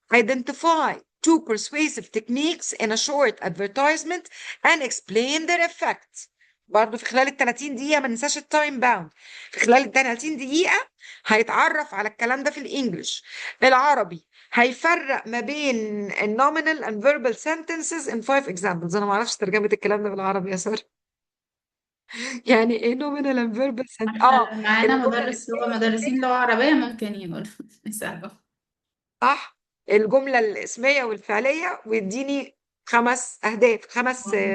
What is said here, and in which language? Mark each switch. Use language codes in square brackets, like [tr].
[en] identify two persuasive techniques in a short advertisement and explain their effects. [ar] برضه في خلال ال 30 دقيقة، ما ننساش التايم باوند، في خلال ال 30 دقيقة هيتعرف على الكلام ده في الانجليش. العربي هيفرق ما بين النومينال [en] and verbal sentences in 5 examples. [ar] انا ما اعرفش ترجمة الكلام ده بالعربي يا سارة. يعني ايه [en] nominal and verbal sentence؟ [ar] احنا معانا الجملة مدرس لغة، مدرسين لغة عربية ممكن يقول يسأله. صح، الجملة الاسمية والفعلية، ويديني 5 أهداف، 5